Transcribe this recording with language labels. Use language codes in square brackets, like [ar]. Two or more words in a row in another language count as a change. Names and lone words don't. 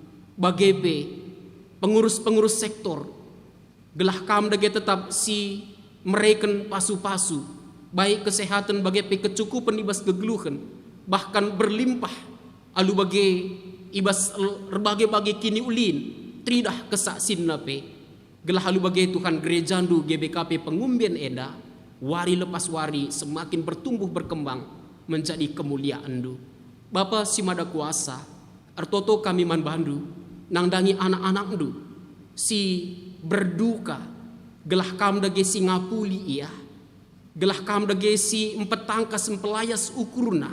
[btx] bagi [id] pengurus-pengurus sektor, [btx] gelah kam dage tetap si mereken pasu-pasu, baik kesehatan bagi kecukupan ibas gegeluhan, [id] bahkan berlimpah, [btx] alu bagi ibas berbagai kini ulin, tridah kesaksin nape, gelah alu bagi Tuhan gerejandu GBKP Pengumben Enda, wari lepas wari [id] semakin bertumbuh berkembang menjadi kemuliaan [btx] du. Bapa si Mada Kuasa, artoto kami man bandu, nangdangi anak-anak du, si berduka, gelah kam dage si ngapuli ia, gelah kam dage si empetangkas empelayas ukurna,